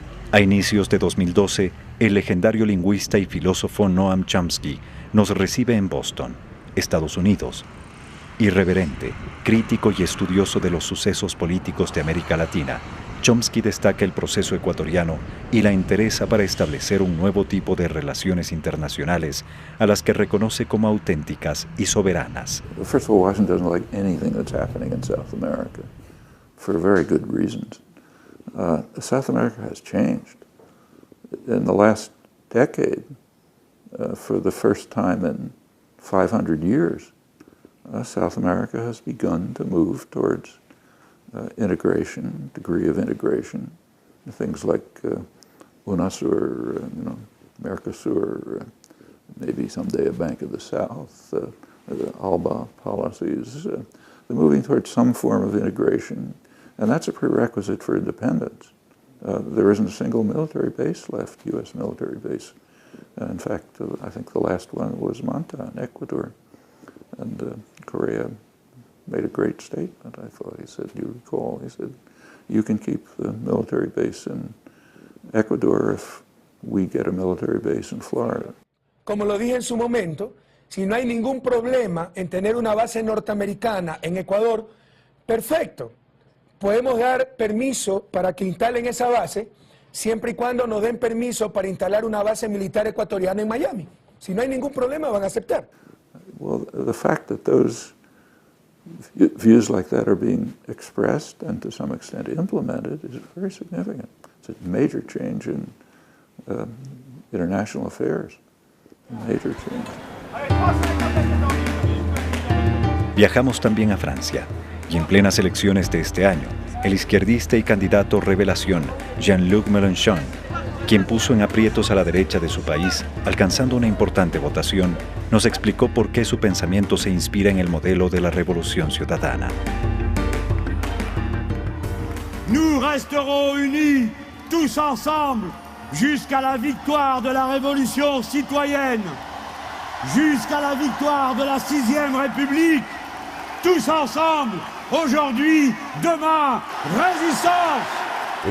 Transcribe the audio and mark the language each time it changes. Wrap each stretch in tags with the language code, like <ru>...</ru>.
<es>A inicios de 2012, el legendario lingüista y filósofo Noam Chomsky nos recibe en Boston, Estados Unidos. Irreverente, crítico y estudioso de los sucesos políticos de América Latina, Chomsky destaca el proceso ecuatoriano y la interesa para establecer un nuevo tipo de relaciones internacionales a las que reconoce como auténticas y soberanas.</es> <en>First of all, Washington doesn't like anything that's happening in South America, for very good reasons. South America has changed. In the last decade, for the first time in 500 years, South America has begun to move towards integration, degree of integration. Things like UNASUR, Mercosur, maybe someday a Bank of the South, the ALBA policies. They're moving towards some form of integration. And that's a prerequisite for independence. There isn't a single military base left, U.S. military base. In fact, I think the last one was Manta in Ecuador. And Correa made a great statement, I thought. He said, you recall, he said, you can keep the military base in Ecuador if we get a military base in Florida.</en> <es>Como lo dije en su momento, si no hay ningún problema en tener una base norteamericana en Ecuador, perfecto. Podemos dar permiso para que instalen esa base, siempre y cuando nos den permiso para instalar una base militar ecuatoriana en Miami. Si no hay ningún problema, van a aceptar.</es> <en>Well, the fact that those views like that are being expressed and to some extent implemented is very significant. It's a major change in international affairs. A major change.</en> <es>Viajamos también a Francia. Y en plenas elecciones de este año, el izquierdista y candidato revelación Jean-Luc Mélenchon, quien puso en aprietos a la derecha de su país, alcanzando una importante votación, nos explicó por qué su pensamiento se inspira en el modelo de la revolución ciudadana.</es> <fr>Nous resterons unis, tous ensemble, jusqu'à la victoire de la révolution citoyenne, jusqu'à la victoire de la 6e République, tous ensemble. Aujourd'hui, demain, résistance!</fr>